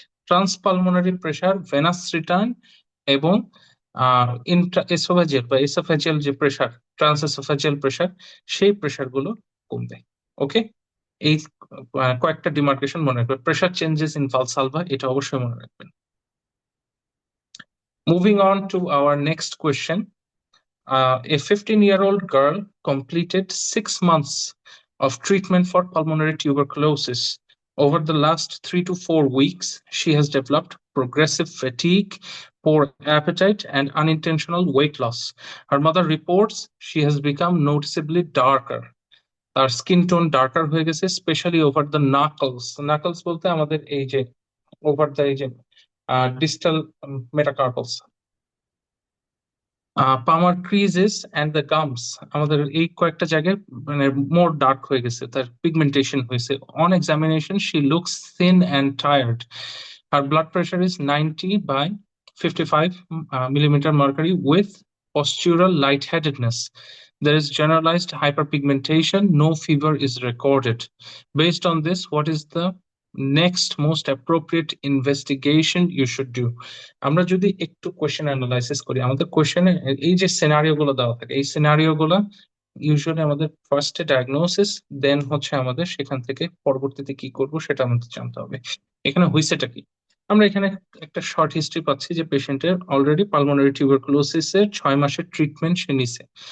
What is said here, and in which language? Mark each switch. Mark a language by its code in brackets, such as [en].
[bn] ট্রান্সপালমোনারি pressure, venous return এবং Intra oesophageal বা oesophageal যে প্রেশার, ট্রান্স এসোফেজিয়াল প্রেশার, সেই প্রেশার গুলো কমবে। ওকে, এই কয়েকটা ডিমার্কেশন মনে রাখবেন। প্রেশার চেঞ্জেস ইন ভালসালভা, এটা অবশ্যই মনে রাখবেন। [en] Moving on to our next question. A 15-year-old girl completed 6 months of treatment for pulmonary tuberculosis. Over the last 3 to 4 weeks, she has developed progressive fatigue, poor appetite, and unintentional weight loss. Her mother reports she has become noticeably darker. [bn] তার skin tone darker হয়ে গেছে, [en] Specially over the knuckles. [bn] Knuckles বলতে আমাদের এই যে over the এই যে distal মেটাকার্পলস, পামার ক্রিজেস and the gums, আমাদের এই কয়েকটা জায়গায় মানে মোর ডার্ক হয়ে গেছে, তার পিগমেন্টেশন হয়েছে। [en] On examination she looks thin and tired. আর blood pressure is 90/55 millimeter mercury with postural lightheadedness. There is generalized hyperpigmentation. No fever is recorded. Based on this, what is the next most appropriate investigation you should do? [bn] আমরা যদি একটু question analysis করি, আমাদের কোয়েশ্চেনে এই যে scenario গুলো দেওয়া থাকে, এই সিনারিও গুলো ইউজুয়ালি আমাদের ফার্স্টে ডায়াগনোসিস, দেন হচ্ছে আমাদের সেখান থেকে পরবর্তীতে কি করব সেটা আমাদের জানতে হবে। এখানে হইছেটা কি? আমরা এখানে একটা শর্ট হিস্ট্রি পাচ্ছি যে পেশেন্টের অলরেডি পালমোনারি টিউবারকুলোসিস এর 6 মাসের ট্রিটমেন্ট সে নিছে।